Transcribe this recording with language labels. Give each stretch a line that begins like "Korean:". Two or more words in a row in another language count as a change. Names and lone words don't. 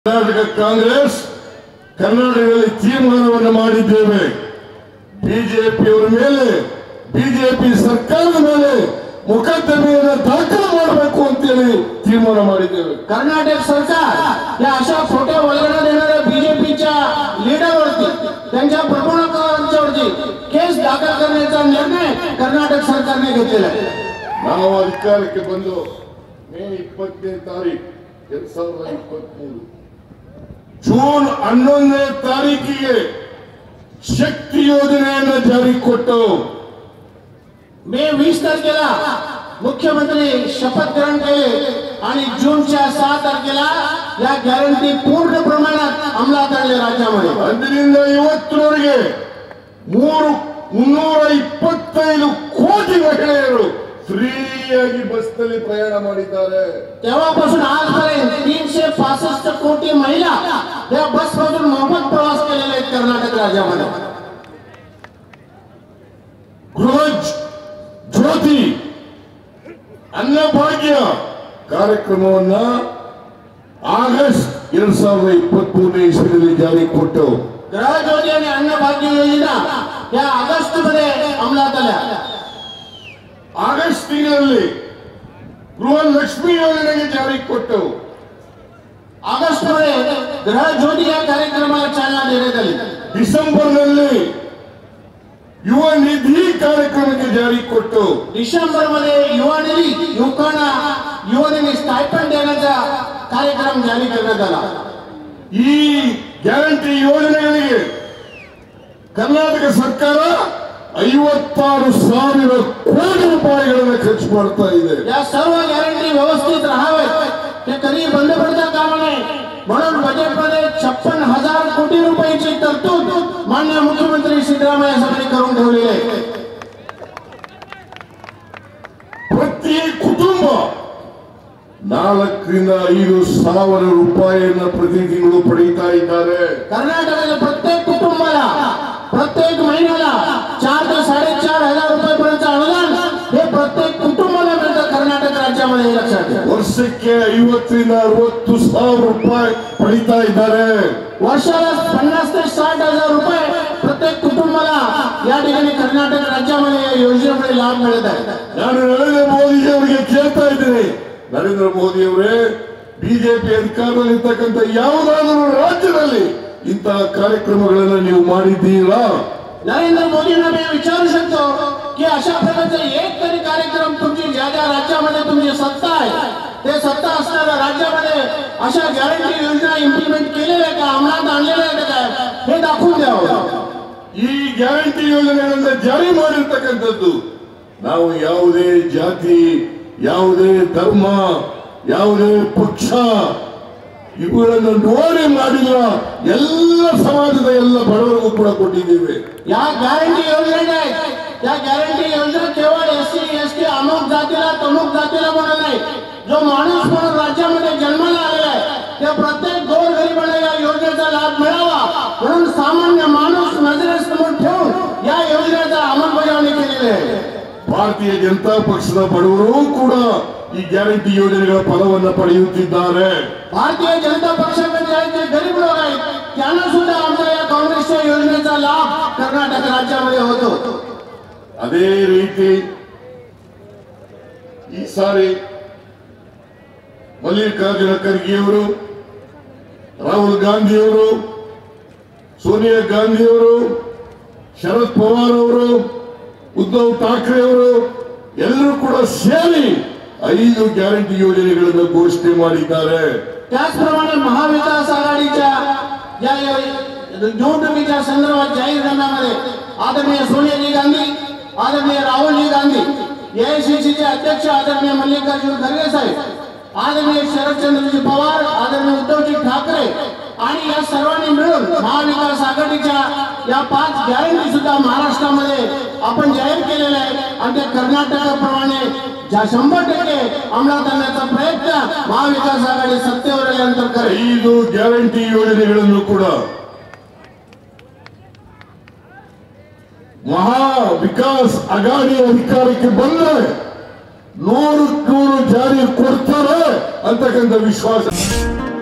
Kannada: ಕರ್ನಾಟಕ ಕಾಂಗ್ರೆಸ್ ಕರ್ನಾಟಕದಲ್ಲಿ ತೀರ್ಮಾನವನ್ನು ಮಾಡಿದ್ದೇವೆ. ಬಿಜೆಪಿಯವರ ಮೇಲೆ, ಬಿಜೆಪಿ ಸರ್ಕಾರದ ಮೇಲೆ मुकदमेಯನ್ನು दाखल ಮಾಡಬೇಕು ಅಂತ ಹೇಳಿ ತೀರ್ಮಾನ ಮಾಡಿದ್ದೇವೆ.
Marathi: कर्नाटक सरकार या अशा खोट्या वल्गना देणाऱ्या बीजेपीच्या लीडरवरती, त्यांच्या प्रमुखांवरती केस दाखल करण्याचा निर्णय कर्नाटक सरकारने घेतलेला आहे.
Kannada: ನಾವು ಅಧಿಕಾರಕ್ಕೆ ಬಂದು ಮೇ 20ನೇ ತಾರೀಕು 2023 ಜೂನ್ 11ನೇ ತಾರೀಕಿಗೆ ಶಕ್ತಿ ಯೋಜನೆಯನ್ನು ಜಾರಿಗೆ ಕೊಟ್ಟು
Marathi: मे 20 तारखेला मुख्यमंत्री शपथ ग्रहण केले आणि जूनच्या 6 तारखेला या गॅरंटी पूर्ण प्रमाणात अंमलात आणले राज्यामध्ये.
Kannada: ಅಂದಿನಿಂದ ಇವತ್ತಿನವರೆಗೆ 325 ಕೋಟಿ ಮಹಿಳೆಯರು ಫ್ರೀಯಾಗಿ ಬಸ್ನಲ್ಲಿ ಪ್ರಯಾಣ ಮಾಡಿದ್ದಾರೆ.
Marathi: तेव्हापासून आजपर्यंत 365 कोटी महिला या बसमधून मोफत प्रवास केलेले आहेत कर्नाटक राज्यामध्ये.
Kannada: ಗೃಹ ಜ್ಯೋತಿ ಅನ್ನಭಾಗ್ಯ ಕಾರ್ಯಕ್ರಮವನ್ನ ಆಗಸ್ಟ್ 2023 ಇಸ್ವಿಯಲ್ಲಿ ಜಾರಿಗೆ ಕೊಟ್ಟು
Marathi: गृह ज्योती आणि अन्नभाग्य योजना या ऑगस्ट मध्ये अंमलात आल्या.
Kannada: ಆಗಸ್ಟ್ ತಿಂಗಳಲ್ಲಿ ಗೃಹಲಕ್ಷ್ಮಿ ಯೋಜನೆಗೆ ಜಾರಿಗೆ ಕೊಟ್ಟು
Marathi: ऑगस्ट मध्ये गृह ज्योती या कार्यक्रमाला चालना देण्यात आली.
Kannada: ಡಿಸೆಂಬರ್ನಲ್ಲಿ
Marathi: युवा निधी कार्यक्रमाचे जारी
Kannada: ಕೊಟ್ಟು
Marathi: डिसेंबर मध्ये युवा निधी युवकांना युवकांनी स्टायपेंड देण्याचा कार्यक्रम जारी करण्यात आला.
Kannada: ಈ ಗ್ಯಾರಂಟಿ ಯೋಜನೆಗಳಿಗೆ ಕರ್ನಾಟಕ ಸರ್ಕಾರ 56,000 ಕೋಟಿ ರೂಪಾಯಿಗಳನ್ನು ಖರ್ಚು ಮಾಡ್ತಾ ಇದೆ.
Marathi: या सर्व गॅरंटी व्यवस्थित राहावेत, ते कधी बंद पडता कामा नये म्हणून बजेटमध्ये 56,000 कोटी रुपयाची तरतूद माननीय मुख्यमंत्री सिद्धरामय्या साहेबांनी करून ठेवलेली आहे.
Kannada: ಪ್ರತಿ ಕುಟುಂಬ 4,000 ರೂಪಾಯಿಯನ್ನು ಪ್ರತಿ ತಿಂಗಳು ಪಡೆಯುತ್ತಾ ಇದ್ದಾರೆ.
Marathi: कर्नाटकाच्या प्रत्येक कुटुंबाला प्रत्येक महिन्याला 4 ते 4,500 रुपयापर्यंत अनुदान हे प्रत्येक कुटुंबाला मिळतं कर्नाटक राज्यामध्ये. हे लक्षात घ्या.
Kannada: ವರ್ಷಕ್ಕೆ 50,000 ರಿಂದ 60,000 ರೂಪಾಯಿ ಪಡೆಯುತ್ತಾ ಇದ್ದಾರೆ.
Marathi: वर्षाला 50,000 ते 60,000 रुपये प्रत्येक कुटुंबाला या ठिकाणी कर्नाटक राज्यामध्ये या योजनेमुळे लाभ मिळत आहे.
Kannada: ನಾನು ನರೇಂದ್ರ ಮೋದಿ ಅವರಿಗೆ ಕೇಳ್ತಾ ಇದ್ದೀನಿ, ನರೇಂದ್ರ ಮೋದಿ ಅವರೇ, ಬಿಜೆಪಿ ಅಧಿಕಾರದಲ್ಲಿರ್ತಕ್ಕಂಥ ಯಾವುದಾದರೂ ರಾಜ್ಯದಲ್ಲಿ ಇಂತಹ ಕಾರ್ಯಕ್ರಮಗಳನ್ನು ನೀವು ಮಾಡಿದ್ದೀರಾ?
Marathi: नरेंद्र मोदींना मी विचारू शकतो की अशा प्रकारचे एक तरी कार्यक्रम तुमची ज्या ज्या राज्यामध्ये तुमची सत्ता आहे ते सत्ता असणाऱ्या राज्यामध्ये अशा गॅरंटी योजना इम्प्लिमेंट केलेल्या का, अंमलात आणलेल्या आहेत का, हे दाखवून द्यावं.
Kannada: ಈ ಗ್ಯಾರಂಟಿ ಯೋಜನೆಗಳನ್ನು ಜಾರಿ ಮಾಡಿರ್ತಕ್ಕಂಥದ್ದು ನಾವು ಯಾವುದೇ ಜಾತಿ, ಯಾವುದೇ ಧರ್ಮ, ಯಾವುದೇ ಪಕ್ಷ ಇವುಗಳನ್ನು ನೋಡಿ ಮಾಡಿಲ್ಲ. ಎಲ್ಲ ಸಮಾಜದ ಎಲ್ಲ ಬಡವರಿಗೂ ಕೂಡ ಕೊಟ್ಟಿದ್ದೇವೆ.
Marathi: या गॅरंटी योजना आहेत, त्या गॅरंटी योजना केवळ एससी एसटी अमुक जातीला तमुक जातीला म्हणून नाही, जो माणूस म्हणून राज्यामध्ये जन्माला आलेला आहे त्या प्रत्येक गोरगरिबाला या योजनेचा लाभ मिळावा म्हणून सामान्य माणूस नजरेसमोर ठेवून या योजनेचा अंमलबजावणी केलेली आहे.
Kannada: ಭಾರತೀಯ ಜನತಾ ಪಕ್ಷದ ಬಡವರು ಕೂಡ ಈ ಗ್ಯಾರಂಟಿ ಯೋಜನೆಗಳ ಫಲವನ್ನು ಪಡೆಯುತ್ತಿದ್ದಾರೆ.
Marathi: भारतीय जनता पक्षाचे जे गरीब लोक आहेत त्यांना सुद्धा आमच्या या काँग्रेसच्या योजनेचा लाभ कर्नाटक राज्यामध्ये होतो.
Kannada: ಅದೇ ರೀತಿ ಈ ಸಾರಿ ಮಲ್ಲಿಕಾರ್ಜುನ ಖರ್ಗೆ ಅವರು, ರಾಹುಲ್ ಗಾಂಧಿ ಅವರು, ಸೋನಿಯಾ ಗಾಂಧಿ ಅವರು, ಶರದ್ ಪವಾರ್ ಅವರು, ಉದ್ಧವ್ ಠಾಕ್ರೆ ಅವರು ಎಲ್ಲರೂ ಕೂಡ ಸೇರಿ 5 ಗ್ಯಾರಂಟಿ ಯೋಜನೆಗಳನ್ನು ಘೋಷಣೆ ಮಾಡಿದ್ದಾರೆ.
Marathi: त्याचप्रमाणे महाविकास आघाडीच्या या निवडणुकीच्या संदर्भात जाहीरनाम्यामध्ये आदरणीय सोनियाजी गांधी, आदरणीय राहुलजी गांधी, एआयसीसीचे अध्यक्ष आदरणीय मल्लिकार्जुन खरगे साहेब, आदरणीय शरदचंद्रजी पवार, आदरणीय उद्धवजी ठाकरे आणि या सर्वांनी मिळून महाविकास आघाडीच्या या 5 गॅरंटी सुद्धा महाराष्ट्रामध्ये आपण जाहीर केलेल्या आहेत आणि त्या कर्नाटकाप्रमाणे 100% अंमलात आणण्याचा प्रयत्न महाविकास आघाडी सत्तेवर आल्यानंतर करेल.
Kannada: 5 ಗ್ಯಾರಂಟಿ ಯೋಜನೆಗಳನ್ನು ಕೂಡ ಮಹಾ ವಿಕಾಸ್ ಅಘಾಡಿ ಅಧಿಕಾರಕ್ಕೆ ಬಂದರೆ 100% ಜಾರಿ ಕೊಡ್ತಾರೆ ಅಂತಕ್ಕಂಥ ವಿಶ್ವಾಸ